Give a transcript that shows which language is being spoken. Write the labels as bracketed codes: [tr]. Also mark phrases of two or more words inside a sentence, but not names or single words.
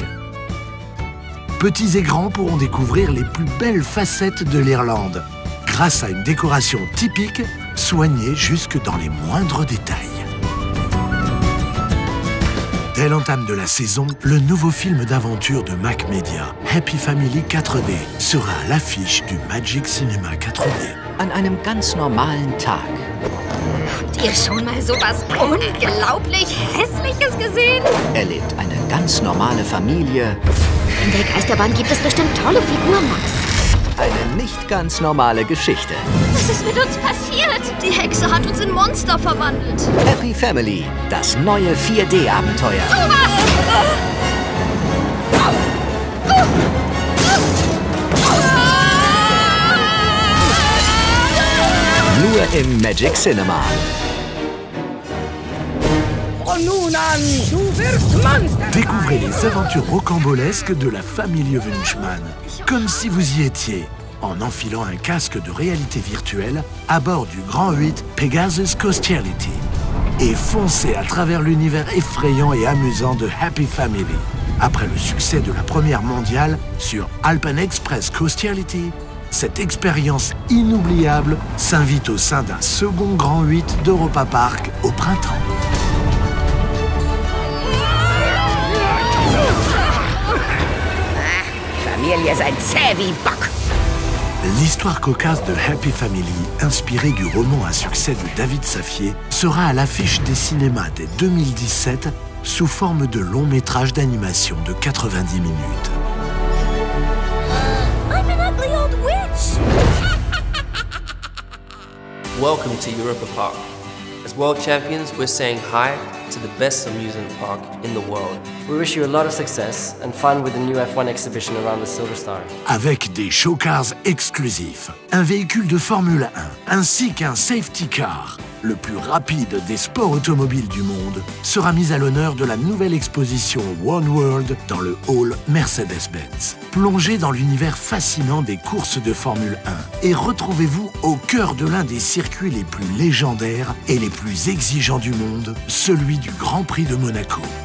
[fr] Petits et grands pourront découvrir les plus belles facettes de l'Irlande grâce à une décoration typique soignée jusque dans les moindres détails. Dès l'entame de la saison, le nouveau film d'aventure de Mac Media, Happy Family 4D, sera à l'affiche du Magic Cinema 4D. [de] An einem ganz normalen Tag. Habt ihr schon mal sowas unglaublich Hässliches gesehen? Erlebt eine ganz normale Familie In der Geisterbahn gibt es bestimmt tolle Figuren, Max. eine nicht ganz normale Geschichte. Was ist mit uns passiert? Die Hexe hat uns in Monster verwandelt. Happy Family, das neue 4D-Abenteuer. Nur im Magic Cinema. [fr] Découvrez les aventures rocambolesques de la famille Wunschmann, comme si vous y étiez, en enfilant un casque de réalité virtuelle à bord du Grand 8 Pegasus Coastiality. Et foncez à travers l'univers effrayant et amusant de Happy Family. Après le succès de la première mondiale sur Alpen Express Coastiality, cette expérience inoubliable s'invite au sein d'un second Grand 8 d'Europa Park au printemps. [de] Familie seid zäh wie Bock. [fr] L'histoire cocasse de Happy Family, inspirée du roman à succès de David Safier, sera à l'affiche des cinémas dès 2017 sous forme de long métrage d'animation de 90 minutes. [en] I'm an ugly old witch. Welcome to Europa Park. As world champions, we're saying hi to the best amusement park in the world. We wish you a lot of success and fun with the new F1 exhibition around the Silver Star. [fr] Avec des showcars exclusifs, un véhicule de Formule 1 ainsi qu'un [en] safety car, [fr] le plus rapide des sports automobiles du monde, sera mis à l'honneur de la nouvelle exposition One World dans le hall Mercedes-Benz. Plongez dans l'univers fascinant des courses de Formule 1 et retrouvez-vous au cœur de l'un des circuits les plus légendaires et les plus exigeants du monde, celui du Grand Prix de Monaco.